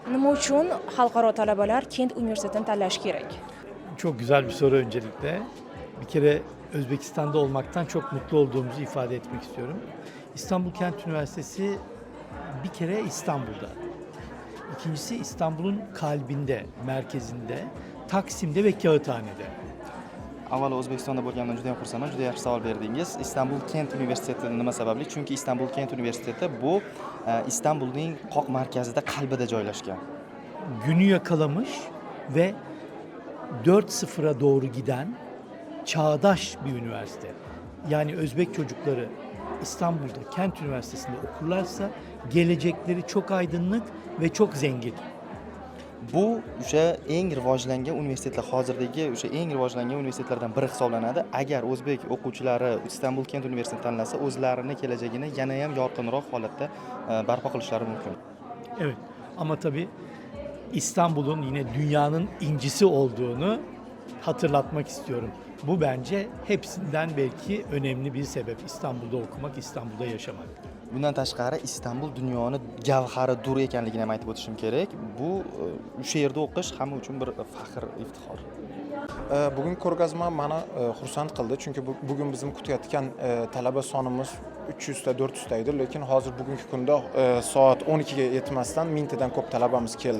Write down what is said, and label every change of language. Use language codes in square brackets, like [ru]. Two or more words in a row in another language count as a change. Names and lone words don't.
[uz] uchun xalqaro talabalar Kent universitetini tanlashi kerak? [tr] Çok güzel bir soru öncelikle. Bir kere Özbekistan'da olmaktan çok mutlu olduğumuzu ifade etmek istiyorum. İstanbul Kent Üniversitesi bir kere İstanbul'da. İkincisi İstanbul'un kalbinde, merkezinde, Taksim'de ve Kağıthane'de. [uz] Avvalo O'zbekistonda bo'lganimdan juda ham xursandman. Juda yaxshi savol berdingiz. Istanbul Kent Universiteti nima sababli? Chunki Istanbul Kent Universiteti bu Istanbulning qoq markazida, qalbida joylashgan. [tr] Günü yakalamış ve 4.0'a doğru giden çağdaş bir üniversite. Yani Özbek çocukları İstanbul'da Kent Üniversitesi'nde okurlarsa gelecekleri çok aydınlık ve çok zengin. [uz] Bu o'sha eng rivojlangan universitetlar, hozirdagi o'sha eng rivojlangan universitetlardan biri hisoblanadi. Agar o'zbek o'quvchilari Istanbul Kent Universitetini tanlasa, o'zlarini kelajagini yana ham yorqinroq holatda barpo qilishlari mumkin. [tr] Evet ama tabii İstanbul'un yine dünyanın incisi olduğunu hatırlatmak istiyorum. Bu bence hepsinden belki önemli bir sebep. İstanbul'da okumak, İstanbul'da yaşamak. [uz] Bundan tashqari Istanbul dunyoni gavhari dur ekanligini ham aytib o'tishim kerak. Bu o'sha yerda o'qish hamma uchun bir faxr, iftixor. Bugun ko'rgazma meni xursand qildi, chunki bugun bizim kutayotgan talaba sonimiz 300 ta 400 ta edi, lekin hozir bugungi kunda soat 12 ga yetmasdan 1000 tadan ko'p talabamiz keldi.